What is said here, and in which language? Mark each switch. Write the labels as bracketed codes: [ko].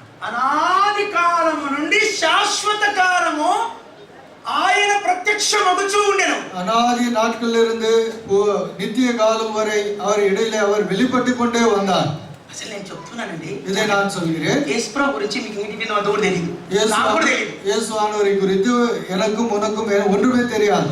[te] అనాది కాలము నుండి శాశ్వత కాలము ఆయన ప్రత్యక్షమగుచూ ఉండెను. [ta] அனாதி நாட்களிலிருந்து நித்திய காலம் வரை அவர் இடையிலே அவர் வெளிப்பட்டு கொண்டே வந்தார். [te] అసలు నేను చెప్తున్నానండి, [ta] இதை நான் சொல்கிறேன். [te] యేసుప్రభు గురించి మీకు ఇంటి మీద దూరం తెలియదు, నాకు కూడా తెలియదు. [ta] இயேசுவானவரை குறித்து எனக்கும் உனக்கும் ஒன்றுமே தெரியாது.